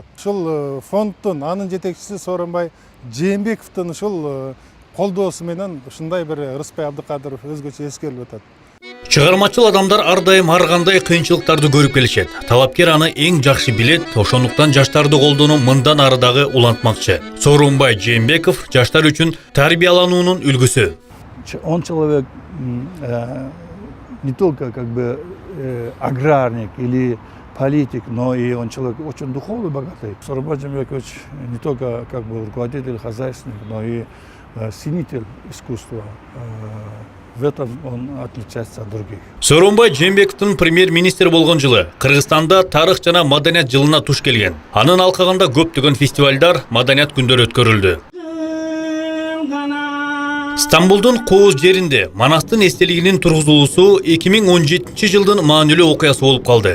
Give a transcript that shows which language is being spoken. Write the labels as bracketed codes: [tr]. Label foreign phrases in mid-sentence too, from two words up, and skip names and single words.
[ky] Ушул фонддун анын жетекчиси Сооронбай Жээнбековдун ушул колдоосу менен ушундай бир Рыспай Абдыкадыров өзгөчө эскерилип атат. Чыгармачыл адамдар ар дайым ар кандай кыйынчылыктарды көрүп келишет. Талапкер аны эң жакшы билет, ошондуктан жаштарды колдоону мындан ары дагы улантмакчы. Сооронбай Жээнбеков жаштар үчүн тарбиялануунун үлгүсү. [ru] Он человек не только как бы аграрник или политик, но и он человек очень духовно богатый. Сооронбай Жээнбекович не только как бы руководитель, хозяйственник, но и ценитель искусства. В этом он отличается от других. [ky] Сооронбай Жээнбековдун премьер-министр болгон жылы Кыргызстанда тарых жана маданият жылына туш келген. Анын алкагында көптөгөн фестивалдар, маданият күндөрү өткөрүлдү. Стамбулдун Кооз жеринде Манастын эстелигинин тургузулуусу 2017 жылдын маанилүү окуясы болуп калды.